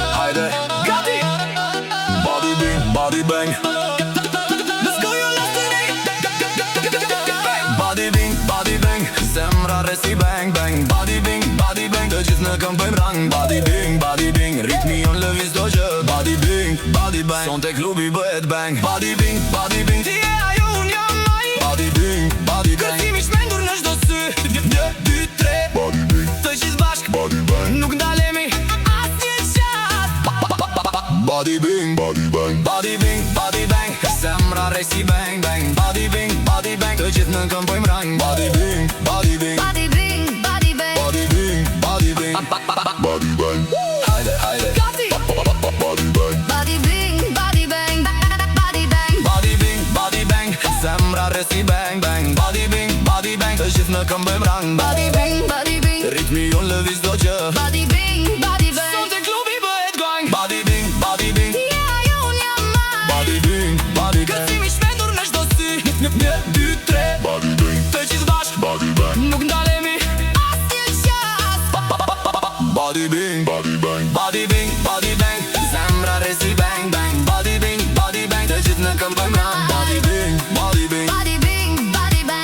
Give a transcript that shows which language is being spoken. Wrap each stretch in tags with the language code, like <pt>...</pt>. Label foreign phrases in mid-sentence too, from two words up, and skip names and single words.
<sq>hajde Gati</sq> <en>Body bing, body bang Let's go your last Body bing, body bang</en> <sq>Zemra resi</sq> <en>bang bang Body bing,</en> <sq>të gjithë në këm bëjmë rang</sq> <en>Body bing,</en> <sq>ritmi jon lëviz do gjë</sq> <en>Body bang,</en> <sq>son te klubi bëhet bang</sq> <en>Body bing,</en> <sq>Ti e ajo unë jam maj</sq> <en>body bang</en> <sq>Kërcimi shmendur në çdo sy 1, 2, 3 Të gjithë bashk Nuk ndalemi asnjë qat</sq> <en>Body bing, body bang</en> <sq>Zemra resi</sq> <en>bang bang Body bing,</en> <sq>të gjithë në këm bëjmë rang</sq> <en>Body bing Body bing, body bang Body bang</en> <sq>Hajde, hajde Gati</sq> <en>Body bang Body bing, body bang Body bang</en> <sq>Zemra resi</sq> <en>bang bang Body bing,</en> <sq>të gjithë në këm bëjmë rang</sq> <en>Body bing,</en> <sq>Ritmi jon lëviz do gjë</sq> <en>body bing</en> <sq>Son te klubi bëhet gang</sq> <en>Body bing</en> <sq>Ti e ajo unë jam maj</sq> <en>Body bang</en> <sq>Kërcimi shmendur në çdo sy 1, 2, 3 Të gjithë bashk Nuk ndalemi asnjë qat</sq> <en>Body bing, body bang</en> <sq>Zemra resi</sq> <en>bang bang Body bing,</en> <sq>të gjithë në këm bëjmë rang</sq> <en>Body bing Body bing, body bang</en>